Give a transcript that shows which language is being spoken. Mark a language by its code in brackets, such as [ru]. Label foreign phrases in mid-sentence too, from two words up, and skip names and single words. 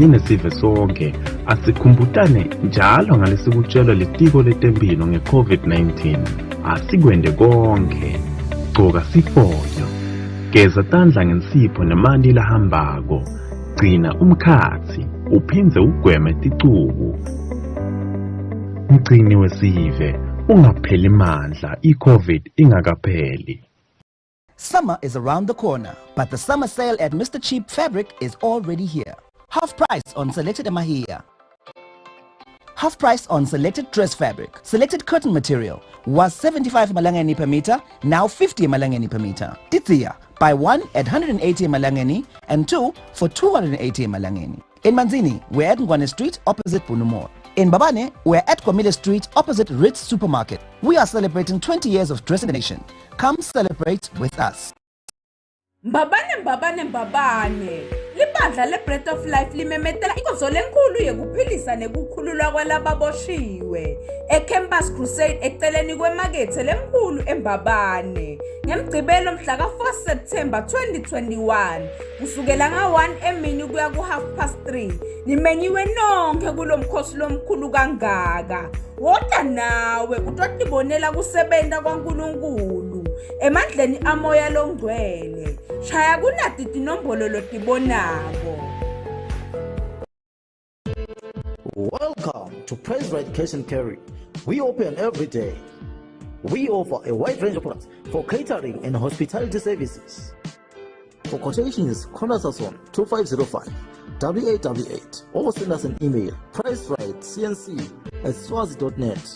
[ss] nesive sonke asikhumbutane njalo ngalesikutshelwa litiko letempilo ngeCovid-19 asikwende konke gcoka sifonyo geza tandla ngensipho nemanti lahambako gcina umkhathi uphindze ugweme ticubu mgcini wesive ungapheli mandla iCovid ingakapheli. [en] Summer is around the corner, but the summer sale at Mr. Cheap Fabric is already here. Half price on selected emahiya. Half price on selected dress fabric. Selected curtain material was 75 malangeni per meter, now 50 malangeni per meter. Titiya, buy one at 180 malangeni and two for 280 malangeni. In Manzini, we're at Ngwane Street opposite Punumor. In Babane, we're at Kwamile Street opposite Ritz Supermarket. We are celebrating 20 years of dress in the nation. Come celebrate with us. [ss] Mbabane Libandla le-Breath of Life limemetela inkonzo lenkulu yekuphilisa nekukhululwa kwalababoshiwe eCampus Crusade eceleni kwemakethe lemkhulu eMbabane ngeMgcibelo mhla ka-4 September 2021 kusukela nga-1 emini kuya ku-3:30 nimenyiwe nonke kulomkhosi lomkhulu kangaka. Woda nawe utotibonela kusebenta kwaNkulunkulu emandleni amoya longcwele. Shaya kunati tinombolo lotibonako. [en] Welcome to Praise Right Cash and Carry. We open every day. We offer a wide range of products for catering and hospitality services. For quotations, contact us on 2505 8888 or send us an email pricerightcnc@swazi.net.